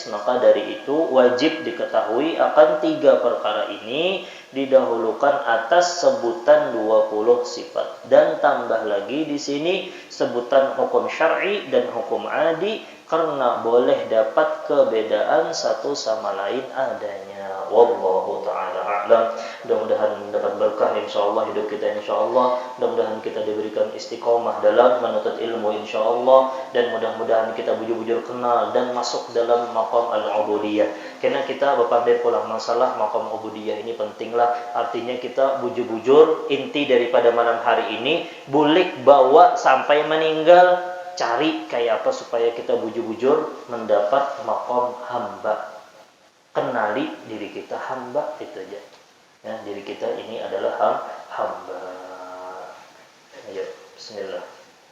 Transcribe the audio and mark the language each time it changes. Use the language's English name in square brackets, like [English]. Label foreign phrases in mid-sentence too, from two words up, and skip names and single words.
[Indonesian] Maka dari itu wajib diketahui akan tiga perkara ini didahulukan atas sebutan 20 sifat, dan tambah lagi di sini sebutan hukum syar'i dan hukum adi karena boleh dapat kebedaan satu sama lain adanya. [Arabic] والله تعالى أعلم. [Indonesian] Mudah-mudahan mendapat berkah insyaallah hidup kita insyaallah. Mudah-mudahan kita diberikan istiqomah dalam menuntut ilmu insyaallah, dan mudah-mudahan kita bujur-bujur kenal dan masuk dalam [Arabic] مقام العبودية. [Banjar] Karena kita berpandai pulang masalah [Arabic] مقام عبودية [Banjar] ini pentinglah. Artinya kita bujur-bujur inti daripada malam hari ini bulik bawa sampai meninggal. Cari kayak apa supaya kita bujur-bujur mendapat maqam hamba. [Indonesian] Kenali diri kita hamba, itu aja. Ya, diri kita ini adalah hamba. Ayo, bismillah.